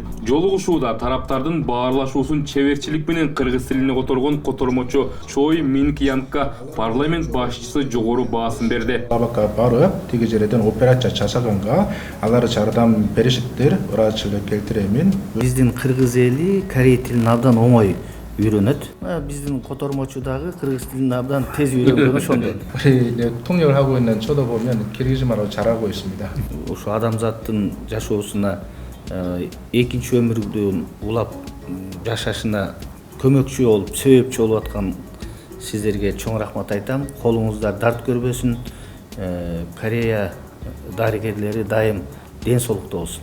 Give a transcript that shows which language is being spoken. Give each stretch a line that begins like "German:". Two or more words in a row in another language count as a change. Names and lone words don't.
Kyrgyz: Жолугушууда тараптардын баарлашуусун чеберчилик менен кыргыз тилине которгон котормочу Чой Минг Янгка парламент башчысы жогору баасын берди. Абакка барып, тиги жерден операция жасаганга алар жардам беришиптир, ырайчылык келтиремин. Биздин кыргыз эли корей тилин абдан оңой үйрөнөт. Биздин котормочу дагы кыргыз тилин абдан тез үйрөнгөн ошондон.
Korean: 우리 통역하고 있는 저도 보면 kirgizmar로 잘하고 있습니다.
Kyrgyz: Ошо адамзаттын жашоосуна экинчи өмүрдүн улап жашашына көмөкчү болуп, себепчи болуп аткан сиздерге чоң рахмат айтам. Колуңуздар дарт көрбөсүн. Корея дарыгерлери дайым ден соолукта болсун.